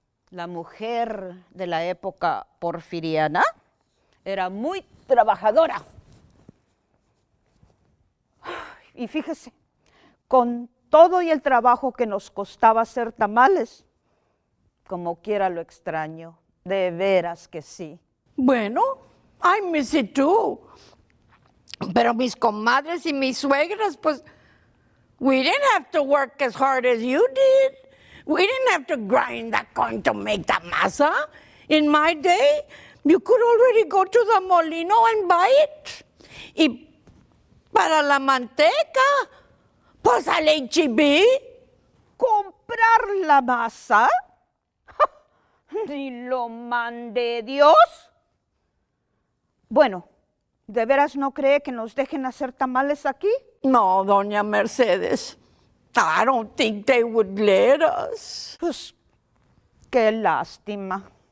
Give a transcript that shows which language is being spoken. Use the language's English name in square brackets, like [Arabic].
[Spanish] La mujer de la época porfiriana era muy trabajadora. Y fíjese, con todo y el trabajo que nos costaba hacer tamales, como quiera lo extraño, de veras que sí. [English] Bueno, I miss it too. [Spanish] Pero mis comadres y mis suegras, pues, [English] we didn't have to work as hard as you did. We didn't have to grind that corn to make the masa. In my day, you could already go to the molino and buy it. [Spanish] Y para la manteca, pues al H-E-B. ¿Comprar la masa? Ni lo mande Dios. Bueno, ¿de veras no cree que nos dejen hacer tamales aquí? No, doña Mercedes. [English] I don't think they would let us. [Spanish] Pues, qué lástima.